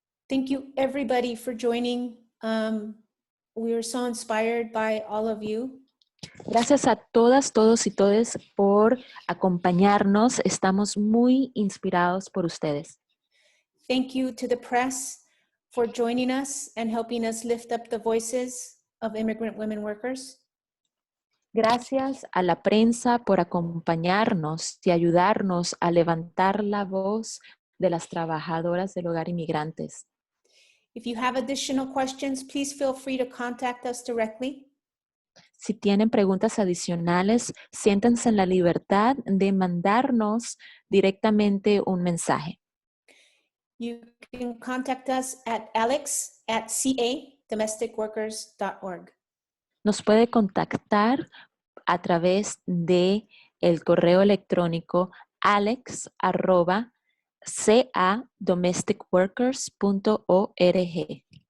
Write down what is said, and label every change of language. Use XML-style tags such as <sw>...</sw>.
<en>Thank you, everybody, for joining. We are so inspired by all of you.</en> <es>Gracias a todas, todos y todes por acompañarnos. Estamos muy inspirados por ustedes.</es> <en>Thank you to the press for joining us and helping us lift up the voices of immigrant women workers.</en> <es>Gracias a la prensa por acompañarnos y ayudarnos a levantar la voz de las trabajadoras del hogar inmigrantes.</es> <en>If you have additional questions, please feel free to contact us directly.</en> <es>Si tienen preguntas adicionales, siéntanse en la libertad de mandarnos directamente un mensaje.</es> <en>You can contact us at alex@cadomesticworkers.org.</en> <es>Nos puede contactar a través de el correo electrónico alex@cadomesticworkers.org.</es>